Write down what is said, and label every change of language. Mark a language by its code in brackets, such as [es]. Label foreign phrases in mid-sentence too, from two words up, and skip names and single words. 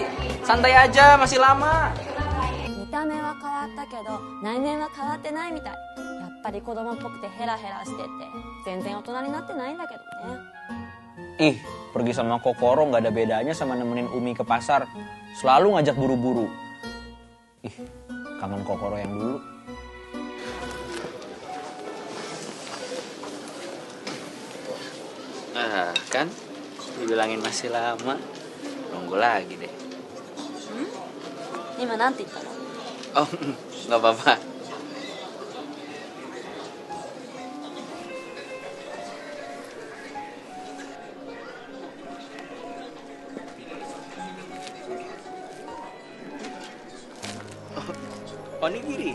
[id] Santai aja, masih lama. [ja] 見た目は変わったけど内面は変わってないみたい。やっぱり子供っぽくてヘラヘラしてて全然大人になってないんだけどね。 [id] Ih, pergi sama Kokoro nggak ada bedanya sama nemenin Umi ke pasar. Selalu ngajak buru-buru. Ih, kangen Kokoro yang dulu. Ah, kan? Dibilangin masih lama. Nunggu lagi deh. [ja] 今なんて言ったの？ [id] Oh, nggak apa-apa. Onigiri.